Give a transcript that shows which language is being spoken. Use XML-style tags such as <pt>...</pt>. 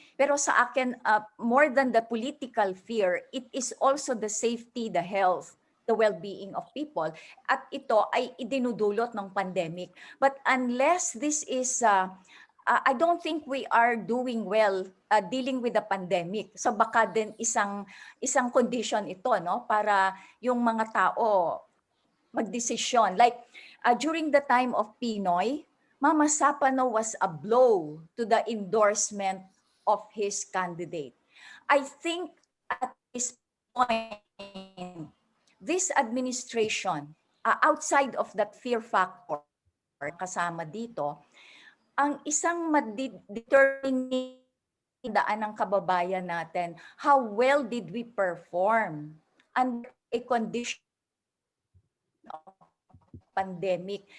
<tl>Pero sa akin,</tl> <en>more than the political fear, it is also the safety, the health, the well-being of people.</en> <tl>At ito ay idinudulot ng pandemic.</tl> <en>But unless this is, I don't think we are doing well dealing with the pandemic.</en> <tl>So baka din isang condition ito, no, para yung mga tao magdesisyon.</tl> <en>Like during the time of Pinoy, Mama Sapano was a blow to the endorsement of his candidate. I think at this point, this administration, outside of that fear factor</en> <tl>kasama dito,</tl> <en>ang isang determining daan</en> <tl>ng kababayan natin,</tl> <en>how well did we perform under a condition of pandemic?</en>